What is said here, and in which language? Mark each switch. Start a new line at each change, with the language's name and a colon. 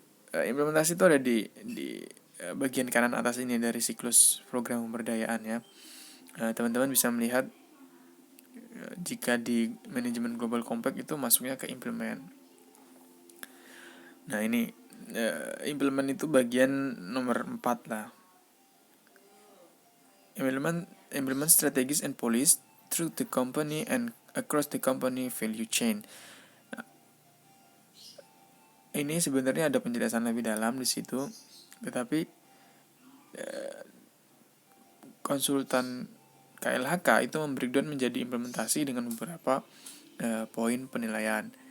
Indonesian: Implementasi itu ada di bagian kanan atas ini dari siklus program pemberdayaan ya. Teman-teman bisa melihat jika di manajemen global compact itu masuknya ke implement. Nah, ini implement itu bagian nomor 4 lah.
English: Implement strategies and policies through the company and across the company value chain.
Indonesian: Nah, ini sebenarnya ada penjelasan lebih dalam di situ, tetapi konsultan KLHK itu membreakdown menjadi implementasi dengan beberapa poin penilaian.